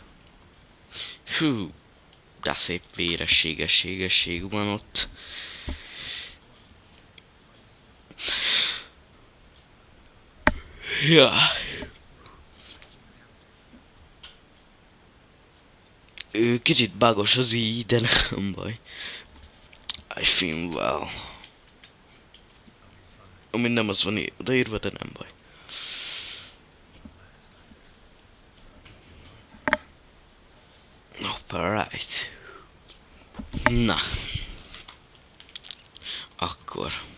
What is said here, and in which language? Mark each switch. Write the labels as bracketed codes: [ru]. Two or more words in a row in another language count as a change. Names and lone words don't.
[hu] Hú, de szép vérességesség van ott. Ja. Ő kicsit bugos az így, de nem baj. [en] I feel well. [hu] Ami nem az van odaírva, de nem baj. [en] Alright. [hu] Na. Akkor.